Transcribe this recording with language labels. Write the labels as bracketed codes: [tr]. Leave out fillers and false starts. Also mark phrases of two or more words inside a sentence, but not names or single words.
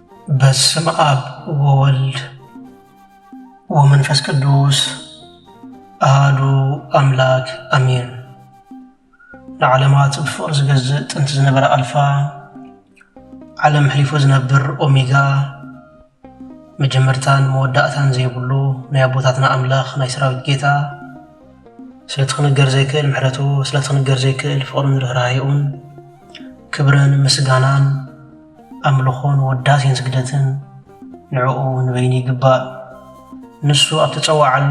[gez] በስመ አብ ወወልድ ወመንፈስ ቅዱስ አሐዱ አምላክ አሜን። [ti] ለዓለማት ብፍቅር ዝገዝእ ጥንቲ ዝነበረ አልፋ ዓለም ሕሊፉ ዝነብር ኦሜጋ መጀመርታን መወዳእታን ዘይብሉ ናይ አቦታትና አምላኽ ናይ ሰራዊት ጌታ ስለትኽንገር ዘይክእል ምሕረቱ ስለትኽንገር ዘይክእል ፍቅሩን ርህራሄኡን ክብርን ምስጋናን አምልኾን ወዳሴን ስግደትን ንዕኡ ንበይኒ ይግባእ። ንሱ ኣብ ተፀዋዓሉ